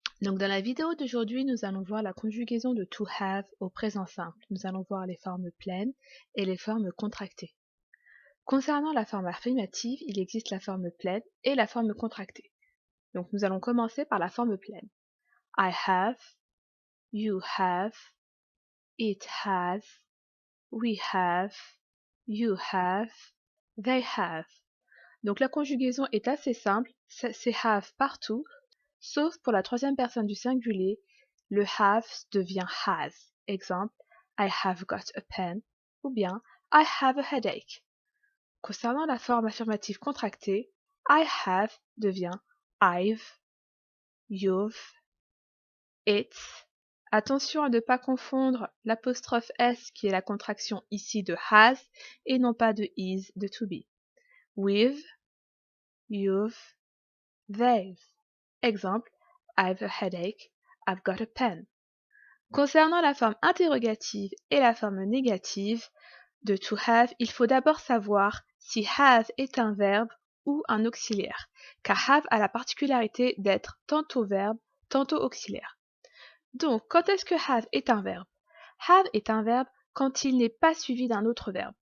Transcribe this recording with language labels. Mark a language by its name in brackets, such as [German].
[French] Donc dans la vidéo d'aujourd'hui, nous allons voir la conjugaison de to have au présent simple. Nous allons voir les formes pleines et les formes contractées. Concernant la forme affirmative, il existe la forme pleine et la forme contractée. Donc nous allons commencer par la forme pleine. [English] I have, you have, it has, we have, you have, they have. [French] Donc la conjugaison est assez simple, c'est have partout, sauf pour la troisième personne du singulier, le have devient has. [English] Exemple, I have got a pen, [French] ou bien [English] I have a headache. [French] Concernant la forme affirmative contractée, I have devient [English] I've, you've, it's. [French] Attention à ne pas confondre l'apostrophe S qui est la contraction ici de has et non pas de is de to be. [English] With, you've, they've. Exemple, I've a headache, I've got a pen. [French] Concernant la forme interrogative et la forme négative de to have, il faut d'abord savoir si have est un verbe ou un auxiliaire, car have a la particularité d'être tantôt verbe, tantôt auxiliaire. Donc, quand est-ce que have est un verbe? Have est un verbe quand il n'est pas suivi d'un autre verbe.